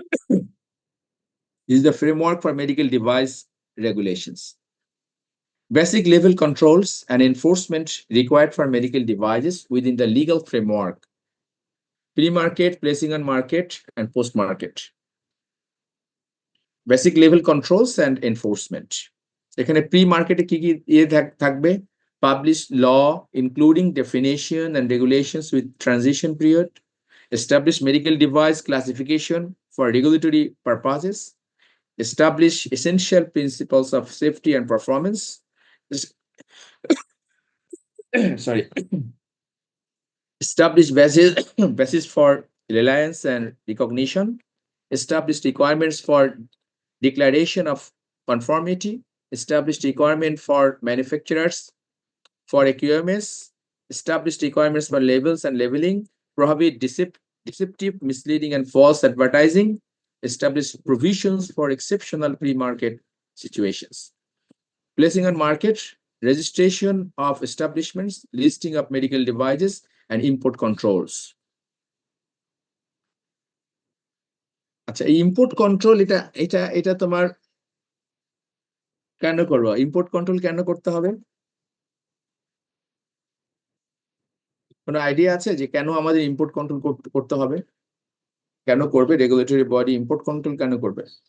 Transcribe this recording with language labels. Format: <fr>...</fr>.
<en>This is the framework for medical device regulations. Basic level controls and enforcement required for medical devices within the legal framework. Pre-market, placing on market, and post-market. Basic level controls and enforcement.</en> <bn>এখানে pre-market কি কি থাকবে?</bn> <en>Published law including definition and regulations with transition period. Establish medical device classification for regulatory purposes. Establish essential principles of safety and performance. Sorry. Establish basis for reliance and recognition. Establish requirements for declaration of conformity. Establish requirement for manufacturers for AQMS. Establish requirements for labels and labeling. Prohibit deceptive, misleading, and false advertising. Establish provisions for exceptional pre-market situations. Placing on market, registration of establishments, listing of medical devices, and import controls.</en> <bn>আচ্ছা, এই import control এটা এটা এটা তোমার কেন করবো? Import control কেন করতে হবে? কোনো আইডিয়া আছে যে কেন আমাদের ইম্পোর্ট কন্ট্রোল করতে হবে? কেন করবে রেগুলেটরি বডি ইম্পোর্ট কন্ট্রোল কেন করবে?</bn>